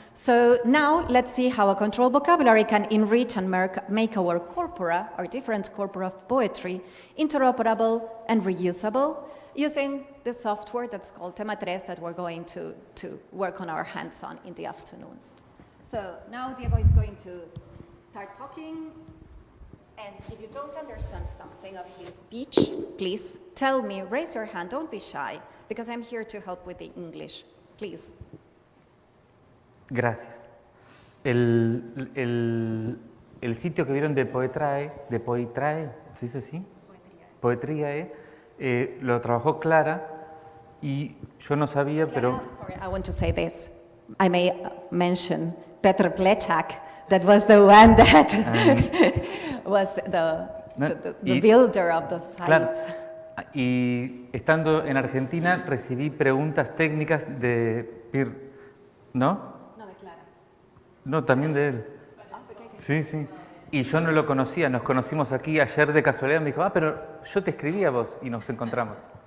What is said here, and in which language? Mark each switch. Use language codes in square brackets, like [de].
[en] So now let's see how a controlled vocabulary can enrich and make our corpora, our different corpora of poetry, interoperable and reusable using the software that's called Tema 3 that we're going to work on our hands on in the afternoon. So now Diego is going to start talking. And if you don't understand something of his speech, please tell me, raise your hand, don't be shy, because I'm here to help with the English. Please. [es] Gracias. El sitio que vieron de Poetrae, ¿se dice así? Poetriae, lo trabajó Clara y yo no sabía, pero... [en] Sorry, I want to say this. I may mention Petr Plechak, that was the one that was the builder of the site. [es] Claro. Y estando en Argentina recibí preguntas técnicas de Pir, ¿no? No, de Clara. No, también de él. Sí, sí. Y yo no lo conocía, nos conocimos aquí ayer de casualidad, me dijo, pero yo te escribí a vos y nos encontramos.